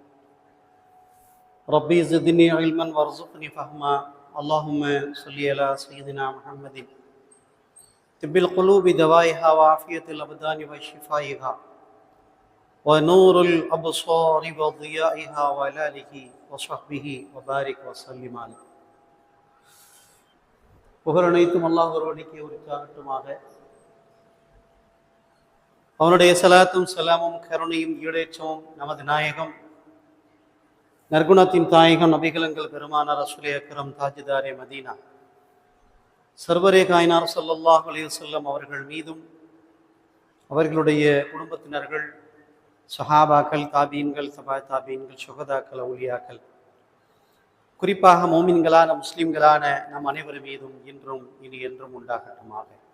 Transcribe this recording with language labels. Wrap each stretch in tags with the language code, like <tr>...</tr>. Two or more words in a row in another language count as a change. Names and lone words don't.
<ar>ربي زدني علما وارزقني فهما. اللهم صل على سيدنا محمد طب القلوب دوائها وعافية الأبدان وشفائها ونور الأبصار وضيائها وعلى آله وصحبه وبارك وسلم عليه.</ar> <ta>புகழ் அனைத்தும் அல்லாஹ் ஒருவனுக்கே உரித்தாகட்டுமாக. அவனுடைய சலாத்தும் சலாமும் கருணையும் ஈடேற்றமும் நமது நாயகம் நற்குணத்தின் தாயகம் நபிகளங்கள் பெருமானார்</ta> <ur>رسول اکرم تاجدار مدینہ سرور کائنات</ur> <ar>صلى الله عليه وسلم</ar> <ta>அவர்கள் மீதும் அவர்களுடைய குடும்பத்தினர்கள் சஹாபாக்கள் தாபீன்கள் தபா தாபீன்கள் சுகதாக்கள் அவுலியாக்கள் குறிப்பாக மோமின்களான முஸ்லிம்களான நம் அனைவர் மீதும் இன்றும் இனி என்றும் உண்டாகட்டுமாக.</ta>